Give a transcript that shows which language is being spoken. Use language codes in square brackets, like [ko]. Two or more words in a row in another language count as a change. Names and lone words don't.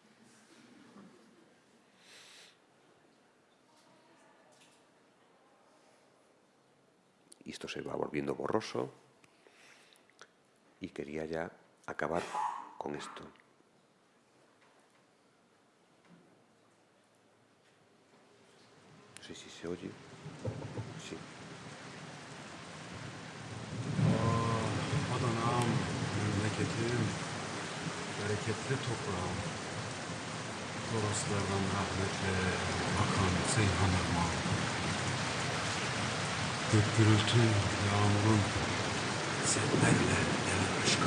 [es] Y esto se va volviendo borroso, y quería ya acabar con esto. No sé si se oye. Sí. [tr] Adana'm, memleketim, bereketli toprağım, Toroslardan rahmetle akan Seyhan Irmağı. Gök gürültün, yağmurun, sellerle gelen aşka.